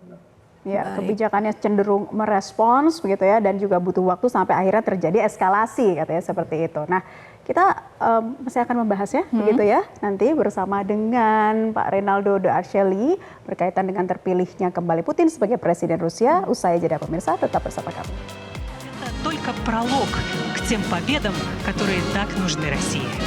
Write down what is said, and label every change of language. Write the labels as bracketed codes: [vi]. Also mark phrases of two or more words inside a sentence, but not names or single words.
[id] Ya, kebijakannya cenderung merespons begitu ya, dan juga butuh waktu sampai akhirnya terjadi eskalasi katanya seperti itu. Nah, kita masih akan membahasnya begitu ya nanti bersama dengan Pak Reynaldo de Archeli berkaitan dengan terpilihnya kembali Putin sebagai Presiden Rusia. Usai jeda pemirsa, tetap bersama kami. [ru] Это только пролог к тем победам, которые так нужны России.